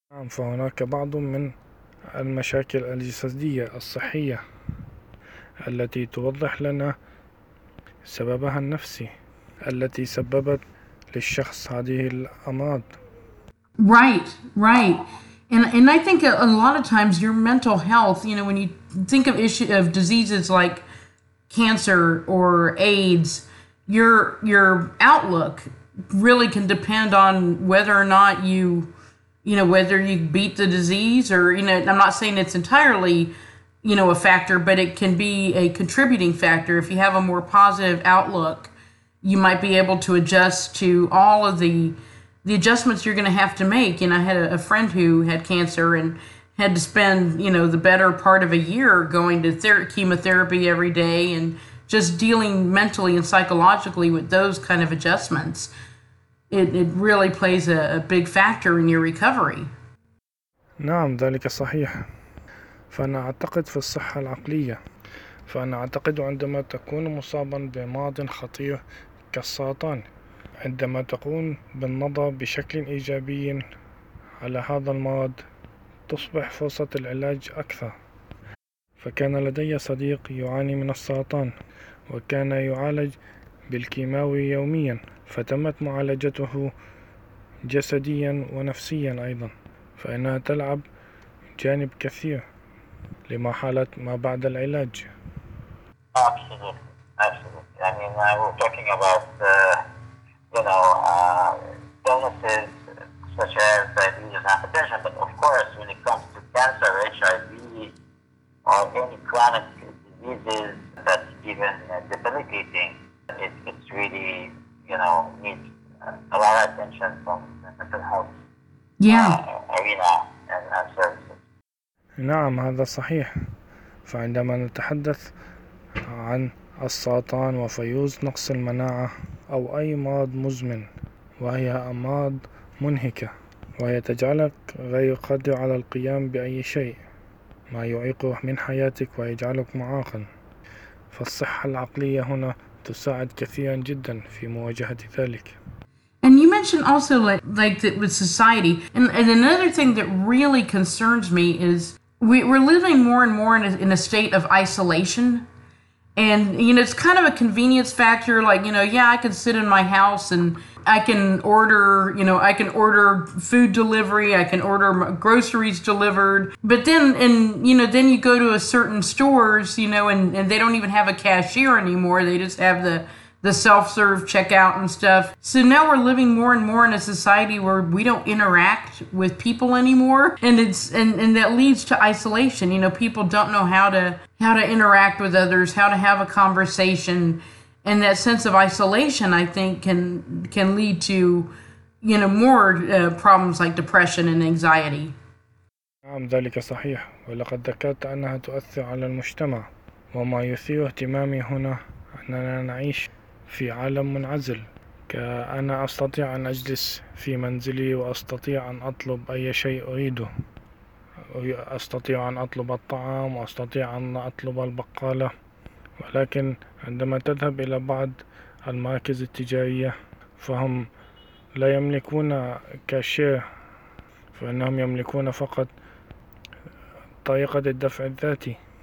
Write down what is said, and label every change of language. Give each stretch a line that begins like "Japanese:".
Arabic: فهناك بعض من المشاكل الجسدية الصحية التي توضح لنا سببها النفسي التي سببت للشخص هذه الأمراض.
English: Right. And I think a lot of times your mental health, you know, when you think of issue of diseases like cancer or AIDS, your outlook really can depend on whether or not you, you know, whether you beat the disease or, you know, I'm not saying it's entirely, you know, a factor, but it can be a contributing factor. If you have a more positive outlook, you might be able to adjust to all of the adjustments you're going to have to make. And I had a friend who had cancer and had to spend, you know, the better part of a year going to chemotherapy every day and just dealing mentally and psychologically with those kind of adjustments. It really plays a big factor in your recovery.
Arabic: نعم ذلك صحيح. فأنا أعتقد في الصحة العقلية. فأنا أعتقد عندما تكون مصابا بمرض خطير كالسرطان، عندما تقوم بالنظر بشكل إيجابي على هذا المرض، تصبح فرصة العلاج أكثر. فكان لدي صديق يعاني من السرطان، وكان يعالج بالكيماوي يوميا، فتمت معالجته جسديا ونفسيا أيضا، فإنها تلعب جانب كثير لمرحلة ما بعد العلاج.
English: Absolutely. I mean, we're talking about, you know, illnesses such as diabetes and hypertension, but of course, when it comes to cancer, HIV, or any chronic diseases that's even debilitating, it's really, you know, needs a lot of attention from mental health. Yeah. Arena and services.
Arabic: نعم هذا صحيح. فعندما نتحدث عن السرطان وفيروس نقص المناعة أو أي مرض مزمن، وهي أمراض منهكة وهي تجعلك غير قادر على القيام بأي شيء، ما يعيقك من حياتك ويجعلك معاقا، فالصحة العقلية هنا تساعد كثيرا جدا في مواجهة ذلك.
English: And you mentioned also like that with society, and another thing that really concerns me is we're living more and more in a state of isolation. And, you know, it's kind of a convenience factor, like, you know, yeah, I can sit in my house and I can order, you know, I can order food delivery, I can order groceries delivered. But then, and, you know, then you go to a certain stores, you know, and they don't even have a cashier anymore. They just have the self-serve checkout and stuff. So now we're living more and more in a society where we don't interact with people anymore. And it's and that leads to isolation. You know, people don't know how to interact with others, how to have a conversation. And that sense of isolation, I think, can lead to, you know, more problems like depression and anxiety.
Arabic: نعم ذلك صحيح. ولقد ذكرت أنها تؤثر على المجتمع. وما يثير اهتمامي هنا أننا نعيش في عالم منعزل، كأنا أستطيع أن أجلس في منزلي وأستطيع أن أطلب أي شيء أريده، أستطيع أن أطلب الطعام وأستطيع أن أطلب البقالة، ولكن عندما تذهب إلى بعض المراكز التجارية فهم لا يملكون كاشير، فإنهم يملكون فقط طريقة الدفع الذاتي.